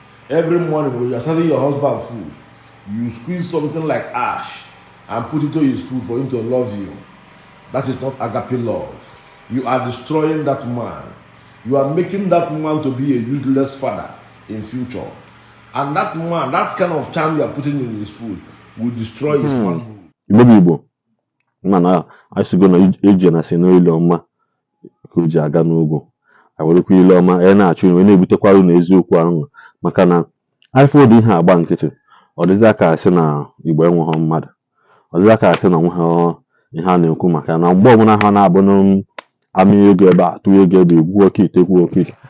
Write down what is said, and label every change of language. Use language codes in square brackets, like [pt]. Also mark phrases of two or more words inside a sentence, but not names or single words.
[en] Every morning when you are serving your husband food, you squeeze something like ash and put it to his food for him to love you. That is not agape love. You are destroying that man. You are making that man to be a useless father in future. And that man, that kind of charm you are putting in his food will destroy his Hmm. manhood. [ig] Igbo bụ Igbo. Nna na, a sịgo na ij-, ije na si n'ile ọma ka o ji aga n'ugwu. A werekwa ile ọma, ya na-achụ iwe, na-ebutekwara unu eziokwu ahụ. Maka na afọ dị ihe agba nkịtị, ọ dịzịa ka asị na Igbo enweghị mmadụ. Ọ dịzịa ka asị na onweghị ihe a na-ekwu maka ya. Na mgbe ọbụla ha na-abụ na amị ego ebe a, tụọ ego ebe, egwu oke ite, egwu oke ite.